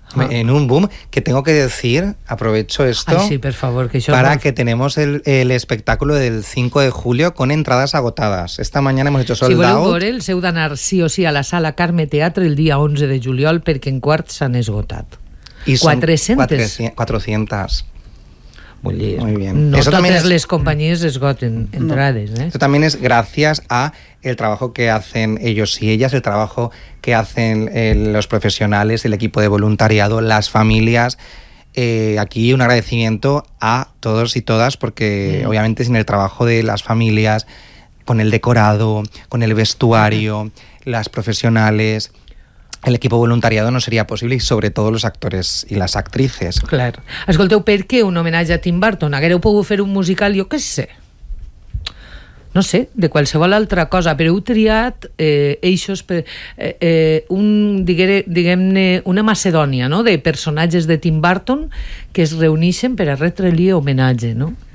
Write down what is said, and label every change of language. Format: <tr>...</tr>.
<es>En un boom, que tengo que decir, aprovecho esto. Ay, sí, por favor, que yo para que tenemos el espectáculo del 5 de julio con entradas agotadas. Esta mañana hemos hecho sold out.</es> <ca>Si voleu veure'l, heu d'anar sí o sí a la sala Carme Teatre el dia 11 de juliol perquè en quart s'han esgotat. I 400. 400.</ca> <es>Muy bien. No eso todas es, las compañías esgoten entradas. No. Esto también es gracias a el trabajo que hacen ellos y ellas, el trabajo que hacen los profesionales, el equipo de voluntariado, las familias. Aquí un agradecimiento a todos y todas, porque obviamente sin el trabajo de las familias, con el decorado, con el vestuario, las profesionales, el equipo voluntariado no</es> <ca>seria possible, i sobretot els actors i les actrices. Clar. Escolteu, per què un homenatge a Tim Burton? Haguereu pogut fer un musical, jo què sé. No sé, de qualsevol altra cosa, però heu triat eixos per, diguem-ne, una macedònia, no?, de personatges de Tim Burton que es reuneixen per a retre-li homenatge, no?</ca>